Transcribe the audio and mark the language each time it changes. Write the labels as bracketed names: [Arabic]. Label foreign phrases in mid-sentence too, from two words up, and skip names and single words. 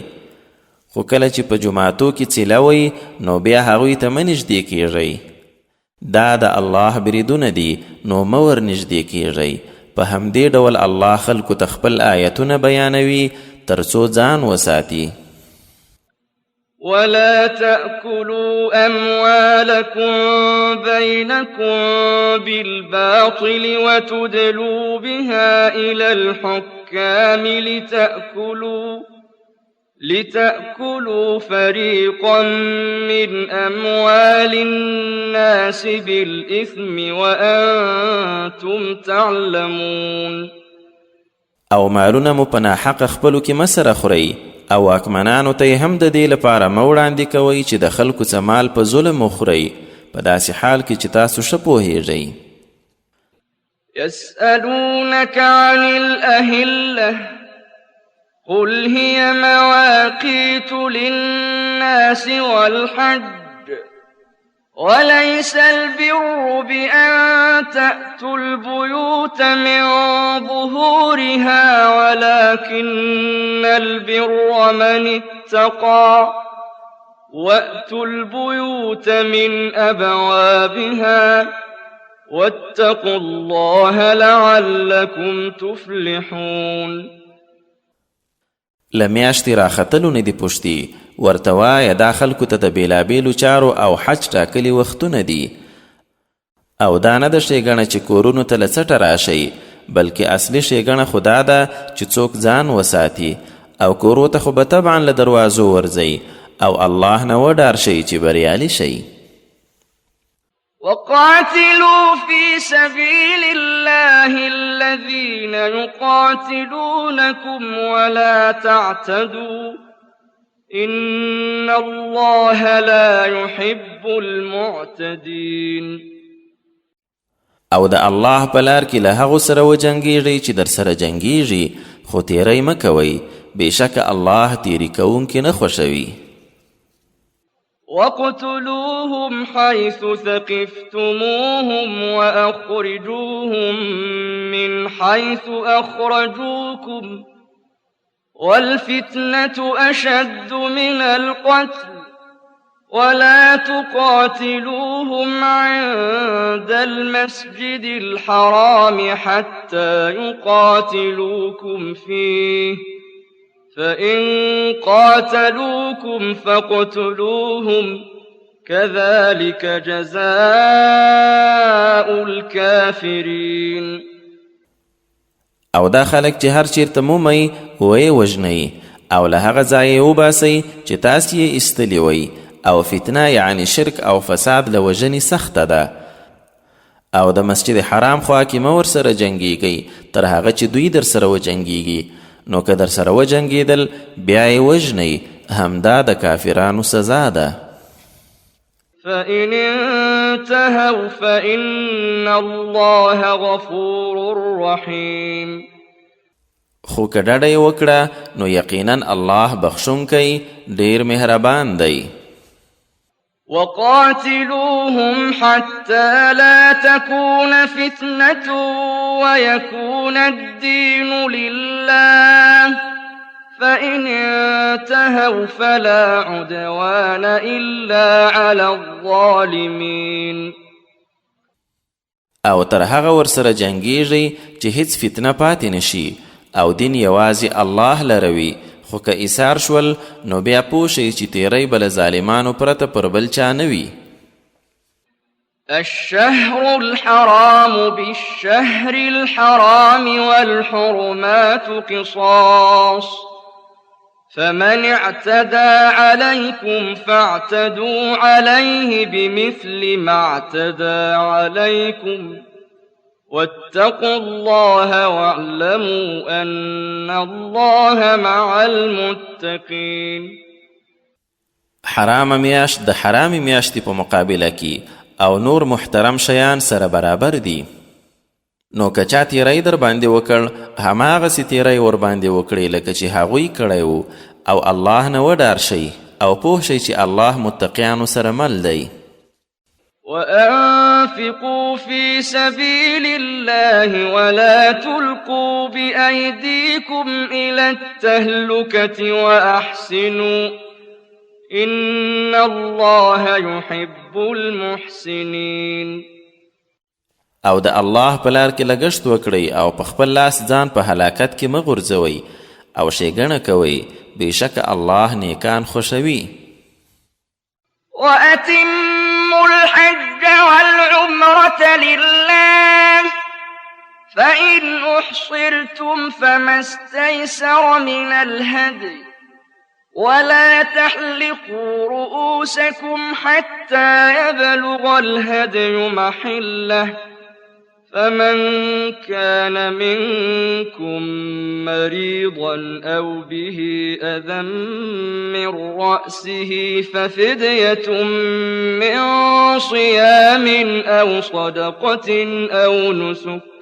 [Pashto] خو کله چې په جماعتو کې څیله وئ نو بیا هغوی ته مه نږدې کیږئ. دا د الله بریدونه دي، نو مه ور نږدې کیږئ. په همدې ډول الله خلکو ته خپل آیتونه بیانوي تر څو ځان وساتي. [Arabic] ولا تأكلوا أموالكم بينكم بالباطل وتدلوا بها إلى الحكام لتأكلوا فريقا من أموال الناس بالإثم وأنتم تعلمون. [Pashto] او مالونه مو په ناحقه خپلو کې مه سره خورئ، او واکمنانو ته یې هم د دې لپاره مه وړاندې کوئ چې د خلکو څه مال په ظلم وخورئ، په داسې حال کې چې تاسو ښه پوهیږئ. [Arabic] يسألونك عن الأهلة قل هي مواقيت للناس والحج وليس البر بأن تأتوا البيوت من ظهورها ولكن البر من اتقى وأتوا البيوت من أبوابها واتقوا الله لعلكم تفلحون. [Pashto] لمیاشتې راختلو نه دي پوښتي، ورته وایه دا خلکو ته د بېلابېلو چارو او حج ټاکلي وختونه دي، او دا نه ده ښېګڼه چې کورونو ته له څټه راشئ، بلکې اصلي ښېګڼه خو دا ده چې څوک ځان وساتي، او کورو ته خو به طبعا له دروازو ورځئ، او الله نه وډار شئ چې بریالي شئ. [Arabic] وقاتلوا في سبيل الله الذين يقاتلونكم ولا تعتدوا إن الله لا يحب المعتدين. [Pashto] او د الله په لار کې له هغو سره وجنګیږئ چې در سره جنګیږي، خو تیری مه کوئ، بېشکه الله تیری کوونکي نه خوښوي. [Arabic] وَاقْتُلُوهُمْ حَيْثُ ثَقِفْتُمُوهُمْ وَأَخْرِجُوهُمْ مِنْ حَيْثُ أَخْرَجُوكُمْ وَالْفِتْنَةُ أَشَدُّ مِنَ الْقَتْلِ وَلَا تُقَاتِلُوهُمْ عِندَ الْمَسْجِدِ الْحَرَامِ حَتَّى يُقَاتِلُوكُمْ فِيهِ فإن قاتلوكم فاقتلوهم كذلك جزاء الكافرين. [Pashto] او دا خلک چې هر چیرته مومئ ویې وژنئ، او له هغه ځایه وباسئ چې تاسې یې ایستلي وئ، او فتنه یعنی شرک او فساد له وژنې سخته ده. او د مسجد حرام خوا کې مه ورسره جنګیږئ تر هغه چې دوی در سره وجنګیږي، نو که در سره وجنګېدل بیا یې وژنئ، همدا د کافرانو سزا ده. [Arabic] فإن انتهوا فإن الله غفور رحيم. [Pashto] خو که ډډه یې وکړه نو یقینا الله بخښونکی ډېر مهربان دی. [Arabic] وقاتلوهم حتى لا تكون فتنة ويكون الدين لله فإن انتهوا فلا عدوان إلا على الظالمين. [Pashto] او تر هغه ورسره جنګیږي چې هیڅ فتنه پاتې نشي او دین یوازې الله لروي، خو که ایثار شول نو بیا پوه شئ چې تیری به له ظالمانو پرته پر بل چا نه وي. [Arabic] الشهر الحرام بالشهر الحرام والحرمات قصاص فمن اعتدى عليكم فاعتدوا عليه بمثل ما اعتدى عليكم واتقوا الله واعلموا أن الله مع المتقين. [Pashto] حرام میاشت د حرام میاشتې په مقابله کې او نور محترم شیان سره برابر دي. نو که چا تیری در باندې وکړ هماغسې تیری ور باندې وکړئ لکه چې هغوی کړی وو، او الله نه وډار شئ او پوه شئ چې الله متقیانو سره مل دی. [Arabic] وأنفقوا في سبيل الله ولا تلقوا بأيديكم إلى التهلكة وأحسنوا إن الله يحب المحسنين. [Pashto] او د الله په لار کې لګښت وکړئ او په خپل لاس ځان په هلاکت کې مه غورځوئ او ښېګڼه کوئ، بېشکه الله نیکان خوښوي. [Arabic] وأتموا الحج والعمرة لله فإن أحصرتم فما استيسر من الهدي ولا تحلقوا رؤوسكم حتى يبلغ الهدي محله فمن كان منكم مريضا أو به أذى من رأسه ففدية من صيام أو صدقة أو نسك